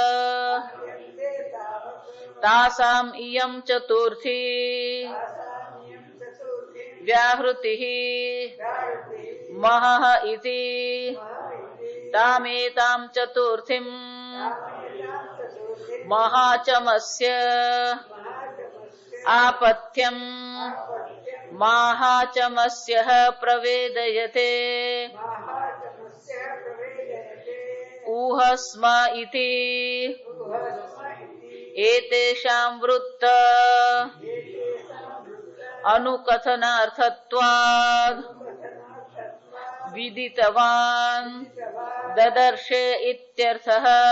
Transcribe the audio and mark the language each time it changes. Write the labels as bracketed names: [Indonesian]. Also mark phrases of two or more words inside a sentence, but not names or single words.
[Sanskrit] તાસામ ઇયં ચતુર્થી વ્યાહૃતિઃ મહઃ ઇતિ તામેતાં ચતુર્થીં મહાચમસ્ય આપથ્યં માહાચમસ્યઃ પ્રવેદયતે ऊहस्म इति एतेषां वृत्त अनुकथनार्थत्वाद् विदितवान् ददर्शे इत्यर्थः।